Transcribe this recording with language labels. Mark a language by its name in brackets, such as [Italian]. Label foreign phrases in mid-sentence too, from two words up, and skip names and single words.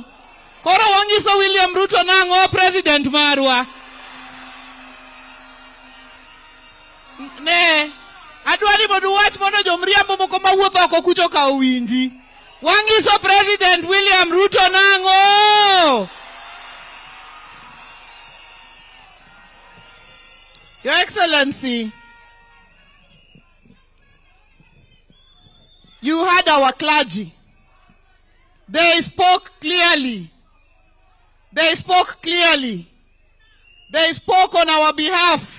[Luo (Kenya and Tanzania)] Koro wangiso William Ruto nango president marwa. Ne. Adwari modu wach mono jomriambo moko mawuotho oko kucho ka owinji. Wangiso President William Ruto nango. [English] Your Excellency, you heard our clergy. They spoke clearly. They spoke on our behalf.